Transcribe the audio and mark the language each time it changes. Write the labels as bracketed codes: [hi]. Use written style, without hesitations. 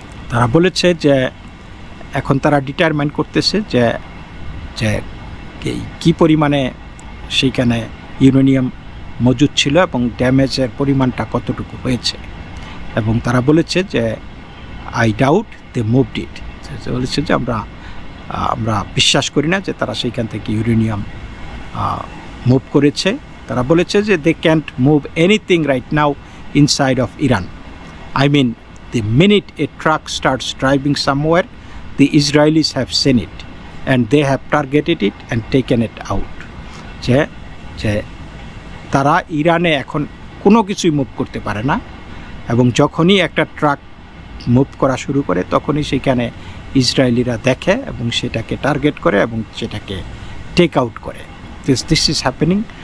[bn] তারা বলেছে যে এখন তারা ডিটারমাইন করতেছে যে কী পরিমাণে সেইখানে ইউরেনিয়াম মজুদ ছিল এবং ড্যামেজের পরিমাণটা কতটুকু হয়েছে, এবং তারা বলেছে যে [en] I doubt they moved it. [bn] বলেছে যে আমরা বিশ্বাস করি না যে তারা সেইখান থেকে ইউরেনিয়াম মুভ করেছে। তারা বলেছে যে [en] They can't move anything right now inside of Iran. I mean, the minute a truck starts driving somewhere, the Israelis have seen it and they have targeted it and taken it out. [bn] যে তারা ইরানে এখন কোনো কিছুই move করতে পারে না, এবং যখনই একটা ট্রাক মুভ করা শুরু করে তখনই সেখানে ইসরায়েলিরা দেখে এবং সেটাকে টার্গেট করে এবং সেটাকে টেক আউট করে। [en] This is happening.